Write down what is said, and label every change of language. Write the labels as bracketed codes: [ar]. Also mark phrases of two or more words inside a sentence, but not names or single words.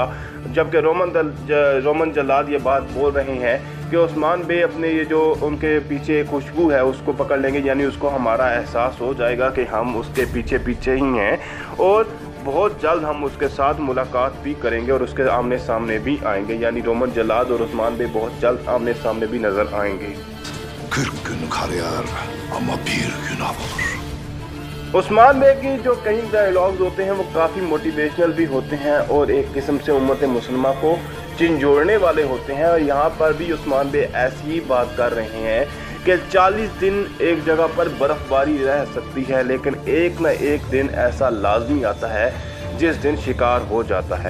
[hi] जबकि रोमन जल्लाद ये बात बोल रहे हैं कि उस्मान बे अपने ये जो उनके पीछे खुशबू है उसको पकड़ लेंगे, यानी उसको हमारा एहसास हो जाएगा कि हम उसके पीछे पीछे ही हैं और बहुत जल्द हम उसके साथ मुलाकात भी करेंगे और उसके आमने सामने भी आएंगे। यानी रोमन जल्लाद और उस्मान बे बहुत जल्द आमने सामने भी नज़र आएंगे। [tr] 40 gün kar yağar ama bir gün av olur. [hi] उस्मान बे की जो कई डायलॉग्स होते हैं वो काफ़ी मोटिवेशनल भी होते हैं और एक किस्म से उम्मत मुसलमा को झिंझोड़ने वाले होते हैं। और यहाँ पर भी उस्मान बे ऐसी ही बात कर रहे हैं कि 40 दिन एक जगह पर बर्फ़बारी रह सकती है, लेकिन एक न एक दिन ऐसा लाजमी आता है जिस दिन शिकार हो जाता है।